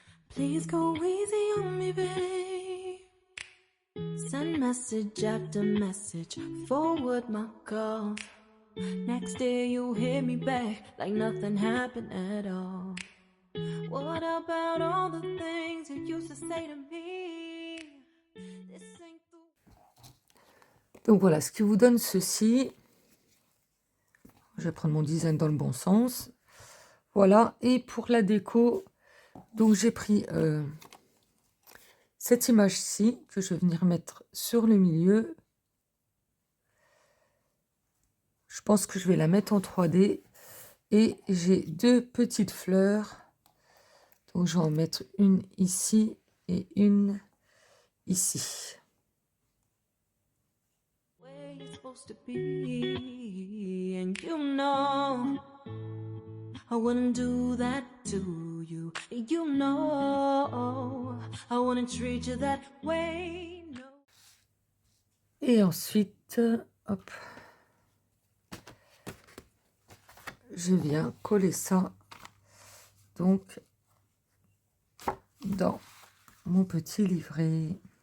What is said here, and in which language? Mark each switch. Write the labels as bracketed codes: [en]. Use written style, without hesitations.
[en] Please go easy on me, babe. Send message after message, forward my calls. Next day you hit me back like nothing happened at all. What about all the things you used to say to me? This ain't the... [fr] Donc voilà, ce qui vous donne ceci. Je vais prendre mon design dans le bon sens. Voilà, et pour la déco, donc j'ai pris cette image-ci que je vais venir mettre sur le milieu. Je pense que je vais la mettre en 3D. Et j'ai deux petites fleurs. Donc je vais en mettre une ici et une ici. [en] Where you're supposed to be, and you know I wouldn't do that to you. You know I wouldn't treat you that way. No. [fr] Et ensuite, hop, je viens coller ça donc dans mon petit livret.